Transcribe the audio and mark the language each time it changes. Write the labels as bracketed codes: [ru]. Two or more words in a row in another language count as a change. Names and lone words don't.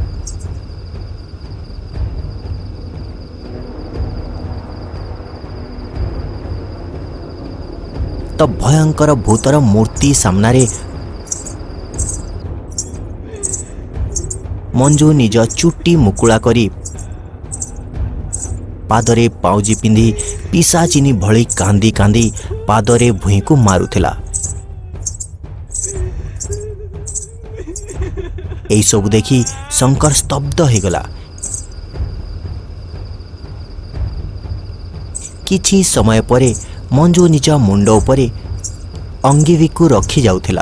[or] ତ ଭୟଙ୍କର ଭୂତର ମୂର୍ତ୍ତି ସାମନାରେ ମଞ୍ଜୁ ନିଜ ଚୁଟି ମୁକୁଳା କରି ପାଦରେ ପାଉଁଜି ପିନ୍ଧି ପିଶାଚିନୀ ଭଳି କାନ୍ଦି କାନ୍ଦି ପାଦରେ ଭୁଇଁ କୁ ମାରୁଥିଲା। এই ସବୁ ଦେଖି ଶଙ୍କର ସ୍ତବ୍ଧ ହୋଇଗଲା। କିଛି ସମୟ ପରେ ମଞ୍ଜୁ ନିଜ ମୁଣ୍ଡ ଉପରେ ଅଙ୍ଗିବିକୁ ରଖି ଯାଉଥିଲା।